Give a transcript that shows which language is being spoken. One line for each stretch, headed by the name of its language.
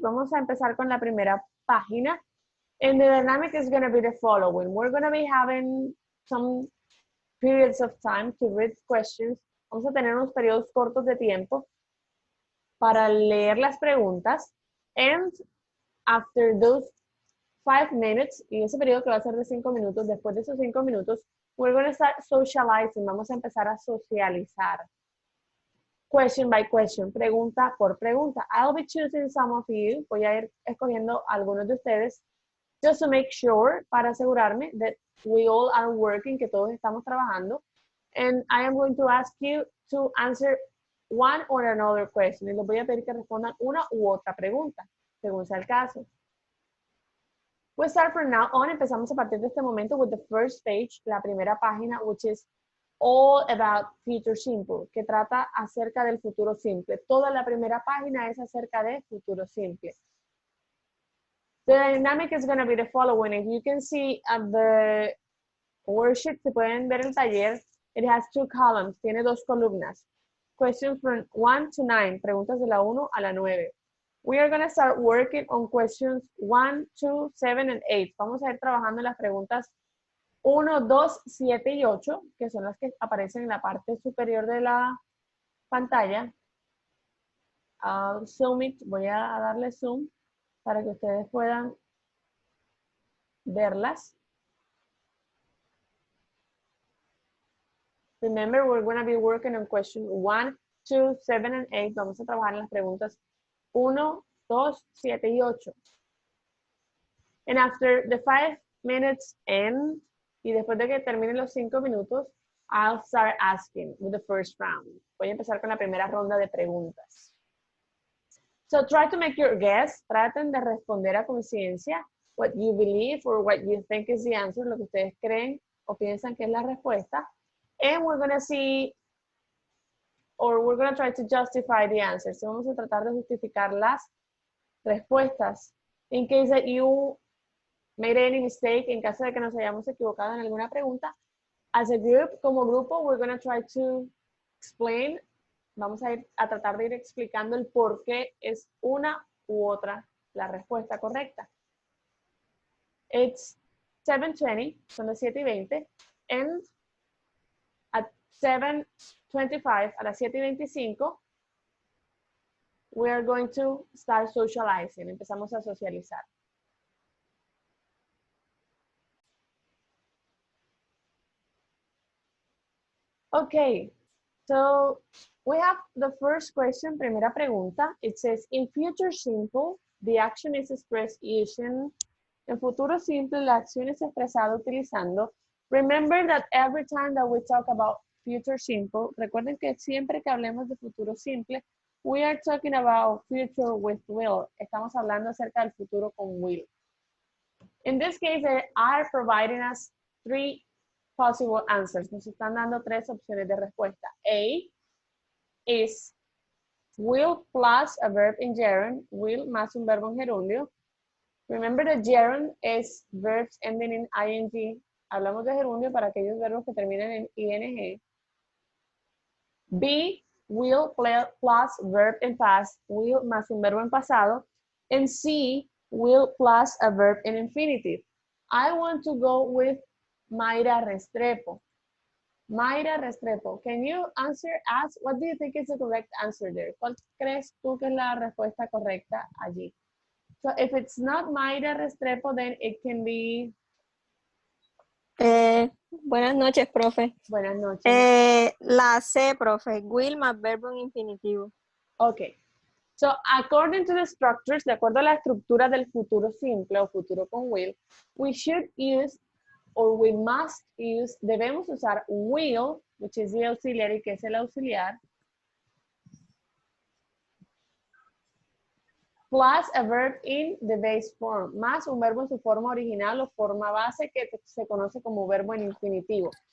Spanish: Vamos a empezar con la primera página.
English: And the dynamic is going to be the following. We're going to be having some periods of time to read questions.
Spanish: Vamos a tener unos periodos cortos de tiempo para leer las preguntas.
English: And after those 5 minutes,
Spanish: y ese periodo que va a ser de 5 minutos, después de esos 5 minutos,
English: we're going to start socializing.
Spanish: Vamos a empezar a socializar.
English: Question by question,
Spanish: pregunta por pregunta.
English: I'll be choosing some of you.
Spanish: Voy a ir escogiendo algunos de ustedes.
English: Just to make sure,
Spanish: para asegurarme
English: that we all are working,
Spanish: que todos estamos trabajando.
English: And I am going to ask you to answer one or another question.
Spanish: Y les voy a pedir que respondan una u otra pregunta, según sea el caso.
English: We start from now on.
Spanish: Empezamos a partir de este momento
English: with the first page,
Spanish: la primera página,
English: which is all about future simple,
Spanish: que trata acerca del futuro simple. Toda la primera página es acerca de futuro simple.
English: The dynamic is going to be the following. If you can see at the worksheet,
Spanish: si pueden ver el taller,
English: it has 2 columns,
Spanish: tiene 2 columnas.
English: Questions from 1 to 9,
Spanish: preguntas de la 1 a la 9.
English: We are going to start working on questions 1, 2, 7, and 8.
Spanish: Vamos a ir trabajando en las preguntas 1, 2, 7 y 8, que son las que aparecen en la parte superior de la pantalla.
English: I'll zoom it,
Spanish: voy a darle zoom para que ustedes puedan verlas.
English: Remember, we're going to be working on question 1, 2, 7, and 8.
Spanish: Vamos a trabajar en las preguntas 1, 2, 7 y 8.
English: And after the 5 minutes end,
Spanish: y después de que terminen los 5 minutos,
English: I'll start asking with the first round.
Spanish: Voy a empezar con la primera ronda de preguntas.
English: So try to make your guess.
Spanish: Traten de responder a conciencia
English: what you believe or what you think is the answer,
Spanish: lo que ustedes creen o piensan que es la respuesta.
English: And we're going to see, or we're going to try to justify the answers.
Spanish: So vamos a tratar de justificar las respuestas.
English: In case that you made any mistake,
Spanish: en caso de que nos hayamos equivocado en alguna pregunta.
English: As a group,
Spanish: como grupo,
English: we're going to try to explain.
Spanish: Vamos a tratar de ir explicando el por qué es una u otra la respuesta correcta.
English: It's 7:20,
Spanish: son las 7:20,
English: and at 7:25,
Spanish: a las 7:25,
English: we are going to start socializing.
Spanish: Empezamos a socializar.
English: Okay, so we have the first question,
Spanish: primera pregunta.
English: It says, in future simple, the action is expressed using.
Spanish: En futuro simple, la acción es expresada utilizando.
English: Remember that every time that we talk about future simple,
Spanish: recuerden que siempre que hablemos de futuro simple,
English: we are talking about future with will.
Spanish: Estamos hablando acerca del futuro con will.
English: In this case, they are providing us 3 possible answers.
Spanish: Nos están dando 3 opciones de respuesta.
English: A is will plus a verb in gerund,
Spanish: will más un verbo en gerundio.
English: Remember that gerund is verbs ending in ing.
Spanish: Hablamos de gerundio para aquellos verbos que terminan en ing.
English: B, will plus verb in past,
Spanish: will más un verbo en pasado.
English: And C, will plus a verb in infinitive. I want to go with Mayra Restrepo. Mayra Restrepo, can you answer us? What do you think is the correct answer there?
Spanish: ¿Cuál crees tú que es la respuesta correcta allí?
English: So if it's not Mayra Restrepo, then it can be...
Spanish: Buenas noches, profe. Buenas noches. La C, profe. Will más verbo en infinitivo.
English: Okay. So according to the structures,
Spanish: de acuerdo a la estructura del futuro simple o futuro con will,
English: we should use or we must use,
Spanish: debemos usar will,
English: which is the auxiliary,
Spanish: que es el auxiliar,
English: plus a verb in the base form,
Spanish: más un verbo en su forma original o forma base que se conoce como verbo en infinitivo.